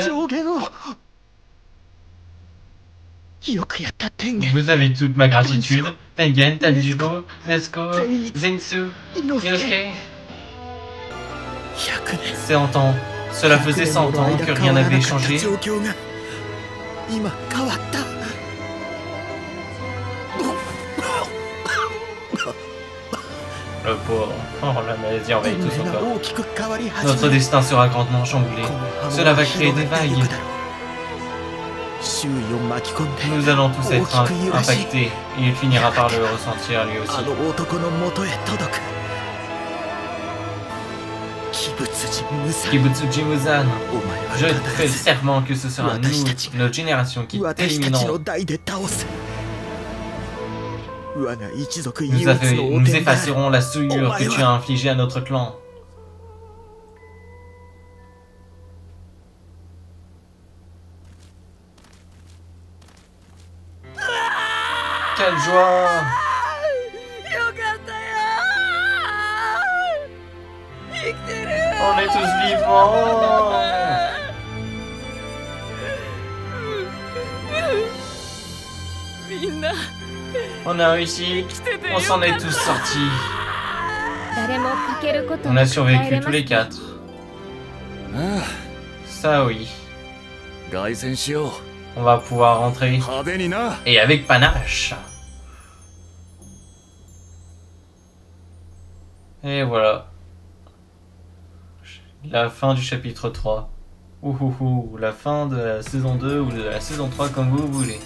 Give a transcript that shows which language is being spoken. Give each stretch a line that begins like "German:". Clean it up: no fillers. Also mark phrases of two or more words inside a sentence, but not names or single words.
Japanese: 上限を。よくやった天元。
French: Vous avez toute ma gratitude. Tengen, Tanjiro, Nezuko, Zenitsu, Inosuke.
Japanese: 100年。
French: 100 ans. Cela faisait 100 ans que rien n'avait changé.
Japanese: 状況が今変わった。
French: Le pauvre. Oh, la maladie envahit tout son
Japanese: 運命が
French: corps.
Japanese: 大きく変わり始め
French: Notre
Japanese: る。
French: destin sera grandement chamboulé.
Japanese: この波紋
French: Cela
Japanese: が
French: va créer
Japanese: 広
French: des
Japanese: がっていく
French: vagues.
Japanese: だろう。周囲を巻き込んで
French: Nous allons tous
Japanese: 大
French: être
Japanese: きく揺らし
French: impactés. Et il finira par le ressentir lui
Japanese: あ
French: aussi.
Japanese: の男の元へ届く。鬼物人無惨。 Kibutsuji Muzan, お前は
French: je te
Japanese: 必
French: fais
Japanese: ず
French: serment que ce sera nous, notre génération qui
Japanese: 私たちの
French: t'éliminerons.
Japanese: 代で倒す。我が一族唯
French: Nous,
Japanese: 一の汚
French: nous
Japanese: 点だ。
French: effacerons la souillure que tu as infligée à notre clan. Quelle joie!
Japanese: よかったよ生きてるよ
French: On est tous vivants!
Japanese: みんな
French: On a réussi, on s'en est tous sortis.
Japanese: 誰もかけること
French: On
Japanese: な
French: a
Japanese: く帰れ
French: survécu
Japanese: ま
French: tous les
Japanese: す
French: quatre.
Japanese: あ
French: Ça oui,
Japanese: あ、凱旋しよ
French: on va pouvoir rentrer.
Japanese: う。派手にな。
French: Et avec panache. Et voilà. La fin du chapitre 3. Ouhouhou, la fin de la saison 2 ou de la saison 3 comme vous voulez.